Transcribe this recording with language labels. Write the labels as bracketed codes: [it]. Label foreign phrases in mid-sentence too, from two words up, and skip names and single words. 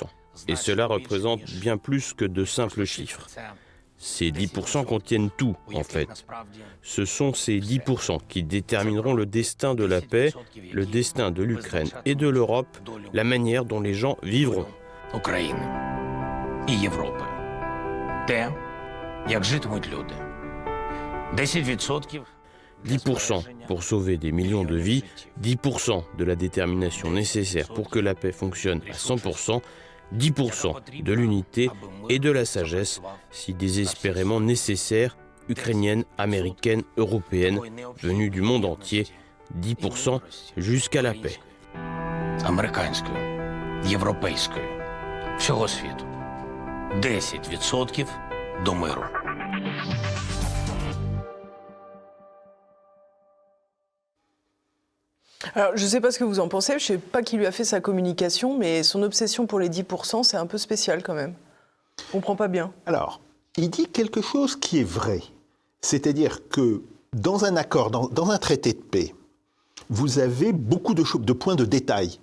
[fr] Et cela représente bien plus que de simples chiffres. Ces 10% contiennent tout, en fait. Ce sont ces 10% qui détermineront le destin de la paix, le destin de l'Ukraine et de l'Europe, la manière dont les gens vivront. [uk] і Європи. Те, як житимуть люди. 10% [fr] 10% pour sauver des millions de vies, 10% de la détermination nécessaire pour que la paix fonctionne à 100%, 10% de l'unité et de la sagesse, si désespérément nécessaire, ukrainienne, américaine, européenne, venue du monde entier, 10% jusqu'à la paix. [uk] Американською, європейською, всього світу. 10% до миру. [fr] Alors, je ne sais pas ce que vous en pensez, je ne sais pas qui lui a fait sa communication, mais son obsession pour les 10%, c'est un peu spécial quand même. On ne comprend pas bien. Alors, il dit quelque chose qui est vrai. C'est-à-dire que dans un accord, dans un traité de paix, vous avez beaucoup de points de détail.